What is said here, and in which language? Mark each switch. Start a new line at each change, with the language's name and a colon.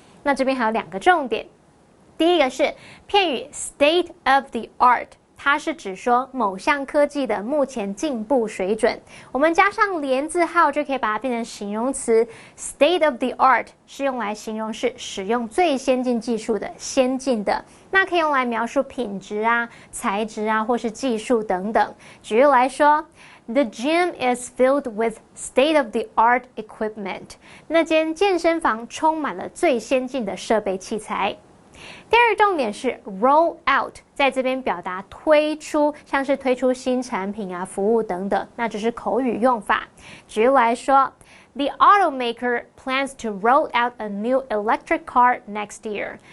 Chinese: 那这边还有2个重点，第一个是片语 state of the art，它是指说某项科技的目前进步水准，我们加上连字号就可以把它变成形容词。 State of the art 是用来形容是使用最先进技术的、先进的，那可以用来描述品质啊、材质啊或是技术等等。举例来说，
English: The gym is filled with state-of-the-art equipment。
Chinese: 那间健身房充满了最先进的设备器材。第二个重点是 roll out， 在这边表达推出，像是推出新产品啊、服务等等，那这是口语用法。举例来说，
English: The automaker plans to roll out a new electric car next year。